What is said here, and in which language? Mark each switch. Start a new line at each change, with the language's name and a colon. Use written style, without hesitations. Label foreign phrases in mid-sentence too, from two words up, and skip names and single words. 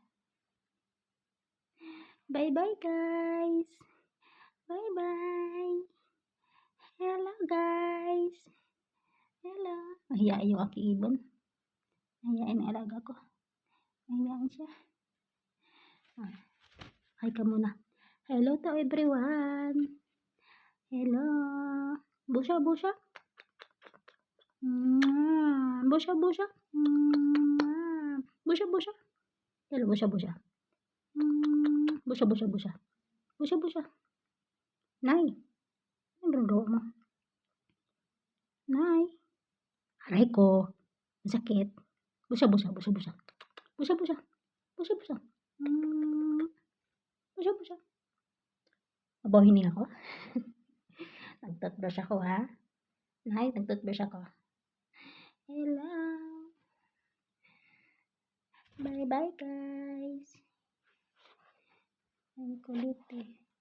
English: Bye-bye, guys. Bye-bye. Hello, guys. Hello.
Filipino: Mahiyain yung aking ibon. Mahiyain ang alaga ko. Mahiyain siya. Hi ka muna.
English: Hello to everyone. Hello. Busya, busya. Busya, busya. Busya, busya. Hello, busya, busya. Busya, busya, busya. Busya, busya.
Filipino: Nay. Ano ginagawa mo? Nay. Aray ko. Sakit. Busya, busya, busya, busya. Busya, busya. Busya, busya. Busya, busya. Abahin ako. Nag-toothbrush ako, ha? Nay, nag-toothbrush ako. Hello.
English: Bye-bye, guys.
Filipino: Ang kulit eh.